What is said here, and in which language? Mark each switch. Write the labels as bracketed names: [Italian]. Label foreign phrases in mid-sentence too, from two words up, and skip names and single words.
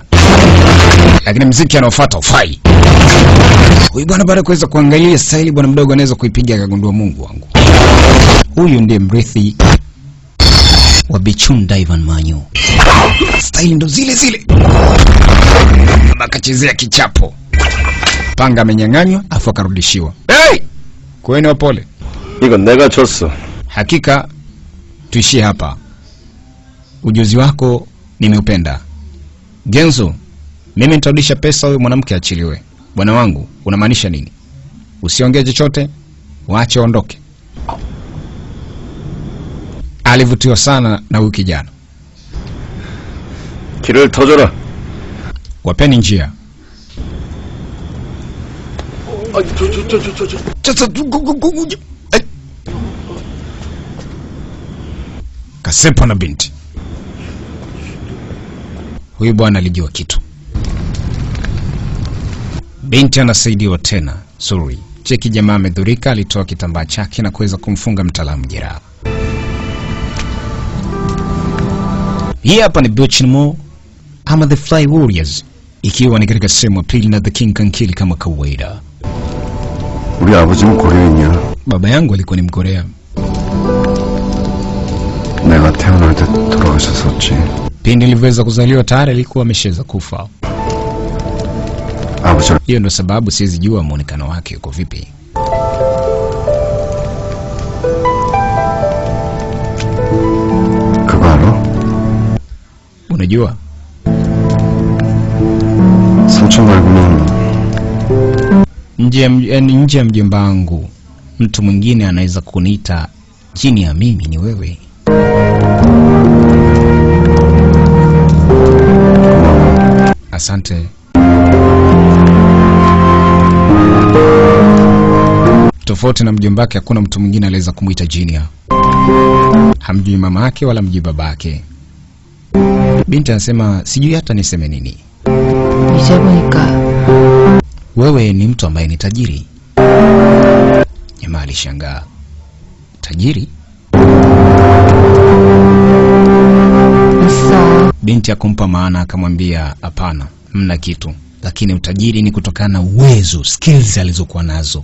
[Swahili] Lakini mziki anaofuata ufai. Huyu bwana baada kuweza kuangalia staili bwana mdogo anaweza kuipiga akagundua Mungu wangu. Huyu ndiye mrithi wa Bichun Daivan Manyu. Staili ndo zile. Akachezea kichapo. Panga amenyang'anywa afu akarudishiwa. Hey! Kweni wapole. [Korean] 이건 내가 줬어. [Swahili] Hakika tuishie hapa. Ujuzi wako nimeupenda. Genzo, mimi nitarudisha pesa huyu mwanamke achiliwe. Bwana wangu, unamaanisha nini? Usiongee chochote, waache ondoke. Alivutiwa sana na huyu kijana. [Korean] 길을 터줘라. [Swahili] Wapeni njia. Kasepa na binti. Huyu bwana alijua kitu. Binti anasaidiwa tena. Sorry. Cheki jamaa amedhurika, alitoa kitambaa chake na kuweza kumfunga mtaalamu jeraha. Hii hapa ni Bichunmo ama The Fly Warriors, ikiwa ni katika sehemu ya pili na The King Can Kill kama kawaida. [Korean] 우리 아버지는 고려인이야. [Swahili] Baba yangu alikuwa ni Mkorea. [Korean] 내가 태어날 때 돌아가셨었지. [Swahili] Pindi nilivyoweza kuzaliwa tayari alikuwa ameshaweza kufa. [Korean] 아버지. [Swahili] Hiyo ndio sababu siwezi jua muonekano wake uko vipi. [Korean] 그거 알아? [Swahili] Unajua? [Korean] 삼촌 말고는 [Swahili] Nje ya mjomba wangu, mtu mwingine anaweza kuniita chini ya mimi ni wewe. Asante. Tofauti na mjomba wake hakuna mtu mwingine anaweza kumuita Junior. Hamjui mama yake wala mjui baba yake. Binti anasema sijui hata niseme nini. [Korean] 이제 보니까 [Swahili] Wewe ni mtu ambaye ni tajiri. Jamaa alishangaa. Tajiri? [Korean] 있어. [Swahili] Binti akumpa maana akamwambia hapana, mna kitu. Lakini utajiri ni kutokana na uwezo, skills alizokuwa nazo.